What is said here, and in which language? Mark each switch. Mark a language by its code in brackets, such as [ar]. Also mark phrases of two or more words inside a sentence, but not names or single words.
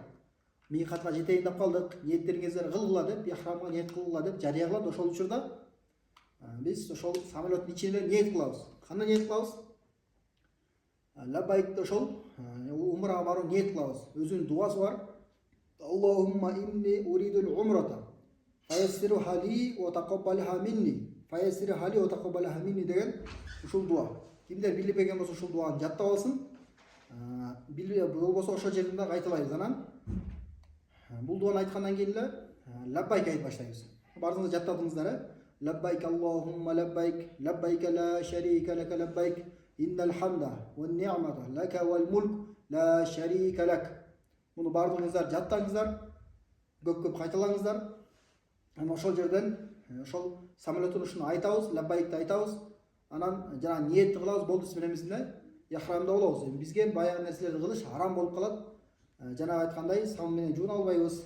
[ky] Микатка жетейин деп калдык, ниеттериңиздер кылгыла деп, ихрамга ниет кылгыла деп жарыя кылат. Ошол учурда биз ошол самолеттин ичинде ниет кылабыз. Кандай ниет кылабыз? Лаббайк ошол умрага баруу ниет кылабыз. Өзүнүн дуасы бар. [ar] اللهم إني أريد العمرة. فيسرها لي وتقبلها مني. فيسرها لي وتقبلها مني [ky] деген ушул дуа. Кимдер билбеген болсо ушул дуаны жаттап алсын. Болбосо ошол жеринде кайталайбыз. Анан бул дуаны айткандан кийин эле лаббайк айтып баштайбыз. Баарыңыз жаттадыңыздар, [ar] لبيك اللهم لبيك، لبيك لا شريك لك لبيك، إن الحمد والنعمة لك والملك لا شريك لك. [ky] Муну баарыңыздар жаттаңыздар, көп кайталаңыздар. Анан ошол жерден ошол самолеттин ушуну айтабыз, лаббайкты айтабыз. Анан жана ниетти кылабыз, болду сименемизде ихрамда болобуз. Бизге баягы нерселерди кылыш арам болуп калат. Жана айткандай, сам менен жууна албайбыз.